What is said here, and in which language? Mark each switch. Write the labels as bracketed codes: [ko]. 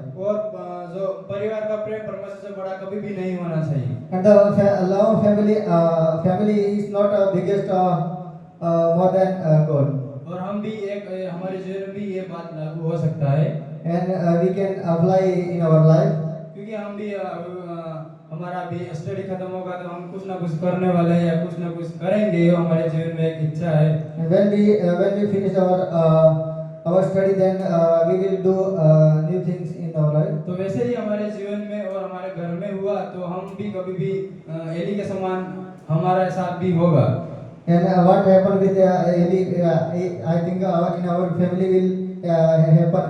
[hi] और जो परिवार का प्रेम परमेश्वर से बड़ा कभी भी नहीं होना चाहिए। [en] And the love of family is not biggest more than God. [hi] और हम भी हमारे जीवन में भी ये बात लागू हो सकता है। [en] And we can apply in our life. [hi] क्योंकि हम भी हमारा भी स्टडी खत्म होगा तो हम कुछ ना कुछ करने वाले हैं या कुछ ना कुछ करेंगे, ये हमारे जीवन में एक इच्छा है। [en] And when we finish our study, then we will do new things in our life. [hi] तो वैसे ही हमारे जीवन में और हमारे घर में हुआ तो हम भी कभी भी एली के समान हमारा साथ भी होगा। [en] And what happened with Eli, I think what in our family will happen.